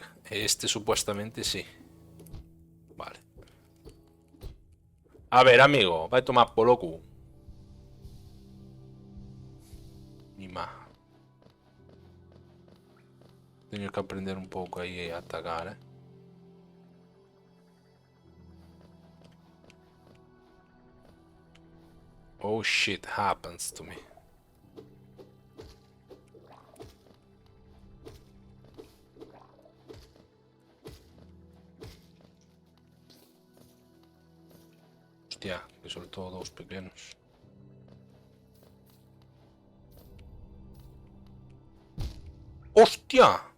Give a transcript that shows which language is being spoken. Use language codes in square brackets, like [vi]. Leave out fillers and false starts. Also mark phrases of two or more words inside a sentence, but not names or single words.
[gl] Este supuestamente sí. Vale. A ver, amigo, vai tomar polo cu. Mima. Teño que aprender un pouco aí a atacar, eh. [en] Oh shit happens to me. [gl] Hostia, que soltou dous pequenos. Hostia!